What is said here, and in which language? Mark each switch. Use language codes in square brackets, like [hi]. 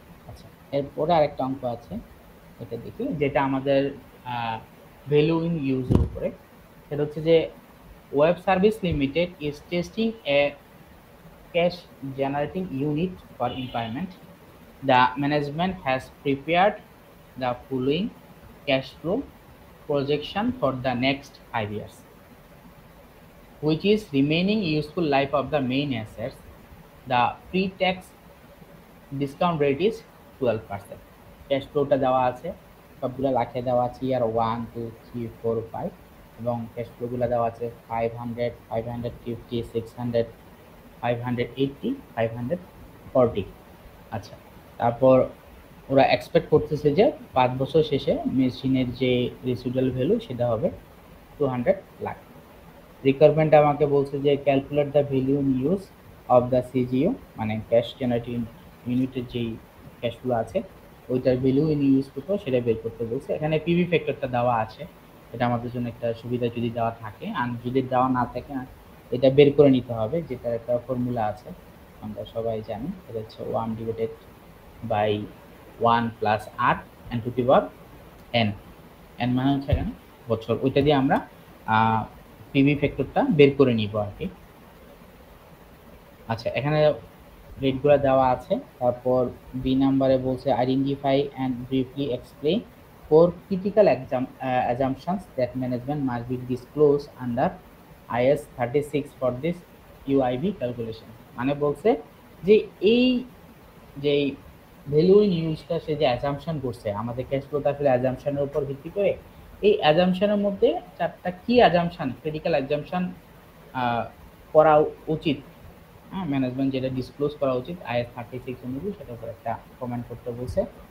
[bn] আচ্ছা, এরপরে আরেকটা অঙ্ক আছে, এটা দেখি, যেটা আমাদের ভ্যালু ইন ইউজের উপরে। সেটা হচ্ছে যে [en] Web service limited is testing a cash generating unit for impairment. The management has prepared the following cash flow projection for the next 5 years, which is remaining useful life of the main assets. The pre-tax discount rate is 12%. [bn] Cash ফ্লোটা দেওয়া আছে, সবগুলো লাখে দেওয়া আছে, ইয়ার 1 2 3 4 5, এবং cash ফ্লোগুলো দেওয়া আছে 500 550 600 580 540। আচ্ছা, তারপর ওরা এক্সপেক্ট করতেছে যে 5 বছর শেষে মেশিনের যে রেসিডুয়াল ভ্যালু সেটা হবে 200 লাখ। রিকোয়ারমেন্ট আমাকে বলছে যে [en] calculate the value in use of the CGU, [bn] মানে ক্যাশ জেনারেটিং ইউনিটের যেই ক্যাশ ফ্লো আছে ওইটার ভ্যালু ইন ইউজ কত সেটা বের করতে বলছে। এখানে পিভি ফ্যাক্টরটা দেওয়া আছে, এটা আমাদের জন্য একটা সুবিধা যদি দেওয়া থাকে, আর যদি দেওয়া না থাকে এটা বের করে নিতে হবে, যেটার একটা ফর্মুলা আছে আমরা সবাই জানি, এটা হচ্ছে [en] 1 divided by 1 plus r n to the power n, [bn] N মানে হচ্ছে এখানে বছর, ওইটা দিয়ে আমরা পিভি ফ্যাক্টরটা বের করে নিব আর কি। আচ্ছা, এখানে রেটগুলো দেওয়া আছে। তারপর বি নাম্বারে বলছে [en] Identify and briefly explain 4 critical assumptions that management must be disclosed under IS 36 for this UIB calculation। [bn] মানে বলছে যে এই যে ভ্যালু ইন ইউজটা সে যে অ্যাজাম্পশন করছে আমাদের ক্যাশ ফ্লোটা আসলে অ্যাজাম্পশনের উপর ভিত্তি করে, এই অ্যাজাম্পশনের মধ্যে 4টা কি অ্যাজাম্পশন, ক্রিটিক্যাল অ্যাজাম্পশন করা উচিত, হ্যাঁ, ম্যানেজমেন্ট যেটা ডিসক্লোজ করা উচিত IS 36 অনুযায়ী, সেটার উপর একটা কমেন্ট করতে বলছে।